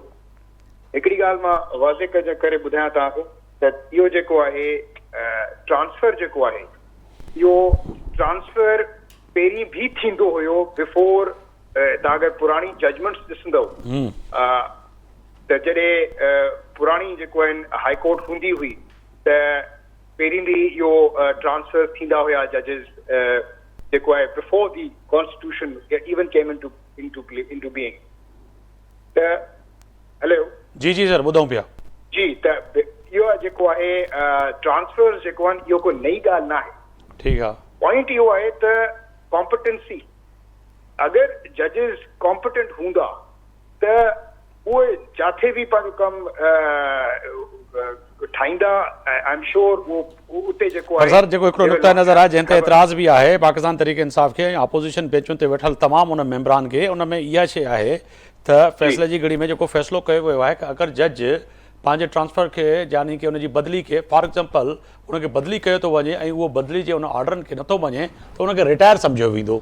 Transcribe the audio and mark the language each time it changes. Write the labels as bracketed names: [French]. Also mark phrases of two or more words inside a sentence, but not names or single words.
[Sindhi] हिकिड़ी ॻाल्हि मां वाज़े करे ॿुधायां तव्हांखे त इहो जेको आहे ट्रांसफर जेको आहे इहो ट्रांसफर पहिरीं बि थींदो हुयो बिफोर। तव्हां अगरि पुराणी जजमेंट्स ॾिसंदव त जॾहिं पुराणी जेको आहिनि हाई कोर्ट हूंदी हुई त पहिरीं बि इहो ट्रांसफर थींदा हुया जजिस जेको आहे [English] before the constitution even came into being. [Sindhi] त हेलो जी जी सर ॿुधूं पिया। जी, त इहो जेको आहे ट्रांसफर जेको आहिनि इहो कोई नई ॻाल्हि न आहे। ठीकु आहे। पॉइंट इहो आहे त कॉम्पिटेंसी, अगरि जजिस कॉम्पिटेंट हूंदा त उहे जिथे बि पंहिंजो कमु ठाहींदा, [English] I am sure [Sindhi] उते जेको आहे। सर जेको हिकिड़ो नुक़्ता नज़र आहे जंहिं ते एतिराज़ बि आहे पाकिस्तान तहरीक इंसाफ़ खे अपोज़िशन बेंचुनि ते वेठल तमामु उन मेंबरान खे, उन में इहा शइ आहे त फ़ैसिले जी घड़ी में जेको फ़ैसिलो कयो वियो आहे कि अगरि जज पंहिंजे ट्रांसफ़र खे यानी कि उनजी बदिली खे [English] for example [Sindhi] उनखे बदिली कयो थो वञे ऐं उहो बदिली जे उन ऑर्डरनि खे नथो मञे त उनखे रिटायर सम्झियो वेंदो।